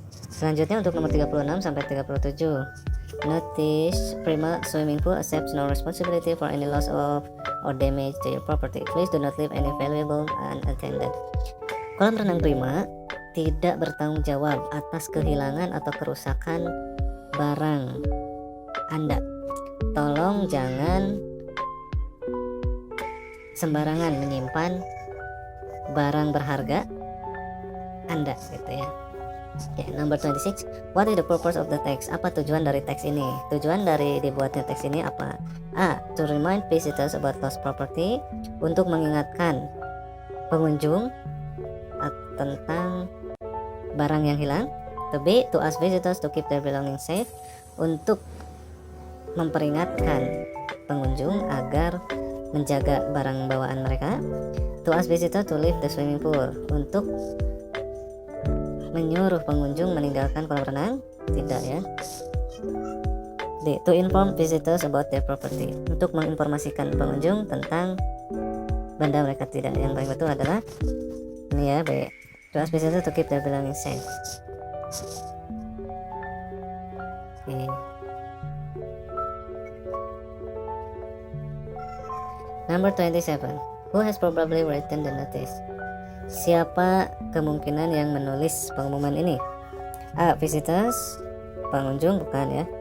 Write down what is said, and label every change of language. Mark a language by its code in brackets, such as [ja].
[id] Selanjutnya untuk nomor 36 sampai 37. [en] Notice Prima swimming pool accepts no responsibility for any loss of or damage to your property. Please do not leave any valuable unattended. [id] Kolam renang Prima tidak bertanggung jawab atas kehilangan atau kerusakan barang Anda. Tolong jangan sembarangan menyimpan barang berharga Anda, gitu ya. [en] Okay, number 26. What is the purpose of the text? [id] Apa tujuan dari teks ini? Tujuan dari dibuatnya teks ini apa? A. [en] To remind visitors about lost property. [id] Untuk mengingatkan pengunjung tentang barang yang hilang. [en] To B. To ask visitors to keep their belongings safe. [id] Untuk memperingatkan pengunjung agar menjaga barang bawaan mereka. [en] To ask visitors to leave the swimming pool. [id] Untuk menyuruh pengunjung meninggalkan kolam renang. Tidak ya. D. [en] To inform visitors about their property. [id] Untuk menginformasikan pengunjung tentang benda mereka. Tidak. Yang paling betul adalah ini ya, B. [en] To ask visitors to keep their belongings safe. Okay. Number 27. Who has probably written the notice? [id] Siapa kemungkinan yang menulis pengumuman ini? A. Visitors, pengunjung, bukan ya.